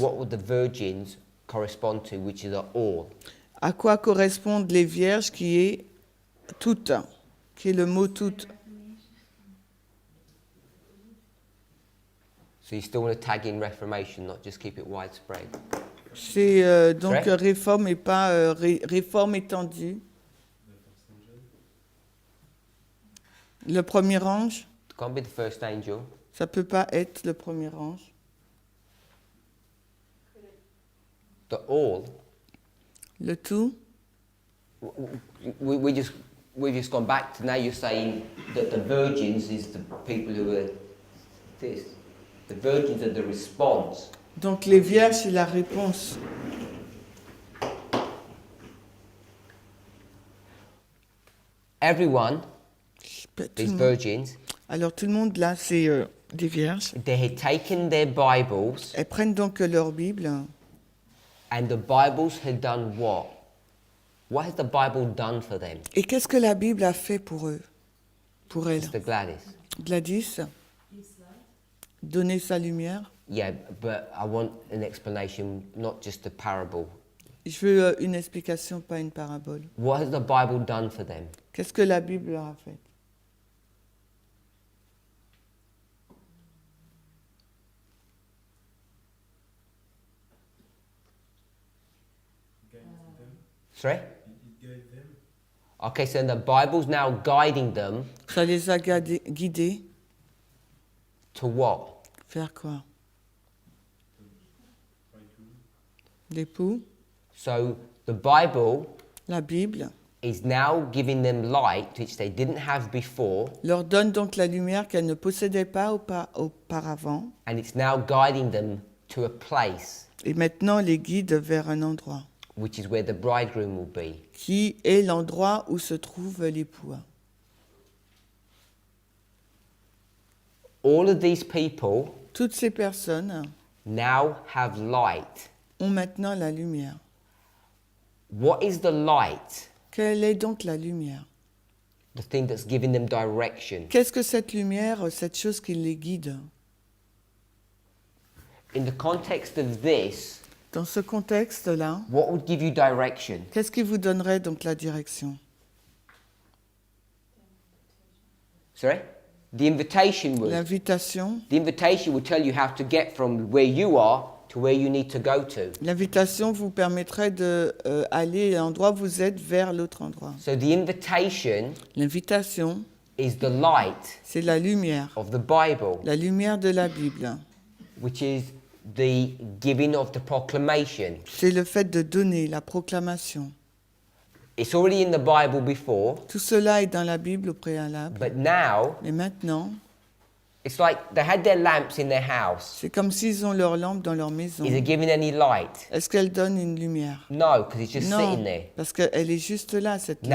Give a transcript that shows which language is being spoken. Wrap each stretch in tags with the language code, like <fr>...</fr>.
<en>what would the virgins correspond to, which is the all?</en> <fr>À quoi correspondent les vierges qui est toutes, qui est le mot toutes?</fr> <en>So you still want to tag in Reformation, not just keep it widespread.</en> <fr>C'est donc Vrai? réforme et pas réforme étendue. Le premier ange,</fr> <en>It can't be the first angel.</en> <fr>ça peut pas être le premier ange.</fr> <en>The all.</en> <fr>Le tout,</fr> <en>We've just gone back to now. You're saying that the virgins is the people who are this. The virgins are the response.</en> <fr>donc les vierges, c'est la réponse.</fr> <en>Everyone,</en> <fr>Tout</fr> <en>these</en> <fr>le monde.</fr> <en>virgins,</en> <fr>Alors tout le monde là, c'est des vierges.</fr> <en>they had taken their Bibles,</en> <fr>Elles prennent donc leur Bible.</fr> <en>and the Bibles had done what? What has the Bible done for them?</en> <fr>Et qu'est-ce que la Bible a fait pour eux? Pour elles?</fr> <en>Mr. Gladys.</en> <fr>Gladys, donner sa lumière.</fr> <en>Yeah, but I want an explanation, not just a parable.</en> <fr>Je veux une explication, pas une parabole.</fr> <en>What has the Bible done for them?</en> <fr>Qu'est-ce que la Bible leur a fait?</fr> <en>Sorry? It gave them Okay, so the Bible's now guiding them</en> <fr>Ça les a guidés</fr> <en>to what?</en> <fr>vers quoi? L'époux,</fr> <en>So the Bible</en> <fr>la Bible,</fr> <en>is now giving them light, which they didn't have before,</en> <fr>leur donne donc la lumière qu'elles ne possédaient pas auparavant,</fr> <en>and it's now guiding them to a place,</en> <fr>et maintenant les guide vers un endroit,</fr> <en>which is where the bridegroom will be.</en> <fr>qui est l'endroit où se trouve l'époux.</fr> <en>All of these people</en> <fr>Toutes ces personnes</fr> <en>now have light.</en> <fr>ont maintenant la lumière.</fr> <en>What is the light?</en> <fr>Quelle est donc la lumière?</fr> <en>The thing that's giving them direction.</en> <fr>Qu'est-ce que cette lumière, cette chose qui les guide?</fr> <en>In the context of this,</en> <fr>Dans ce contexte-là,</fr> <en>what would give you direction?</en> <fr>qu'est-ce qui vous donnerait donc la direction?</fr> <en>Sorry? The invitation would.</en> <fr>L'invitation.</fr> <en>The invitation would tell you how to get from where you are to where you need to go to.</en> <fr>L'invitation vous permettrait de aller à l'endroit où vous êtes vers l'autre endroit.</fr> <en>So the invitation</en> <fr>L'invitation,</fr> <en>is the light</en> <fr>c'est la lumière,</fr> <en>of the Bible,</en> <fr>la lumière de la Bible.</fr> <en>which is the giving of the proclamation.</en> <fr>C'est le fait de donner, la proclamation.</fr> <en>It's already in the Bible before,</en> <fr>Tout cela est dans la Bible au préalable.</fr> <en>but now</en> <fr>Mais maintenant,</fr> <en>it's like they had their lamps in their house.</en> <fr>c'est comme s'ils ont leur lampe dans leur maison.</fr> <en>Is it giving any light?</en> <fr>Est-ce qu'elle donne une lumière?</fr> <en>No, because it's just</en> <fr>Non,</fr> <en>sitting there.</en> <fr>parce qu'elle est juste là, cette</fr>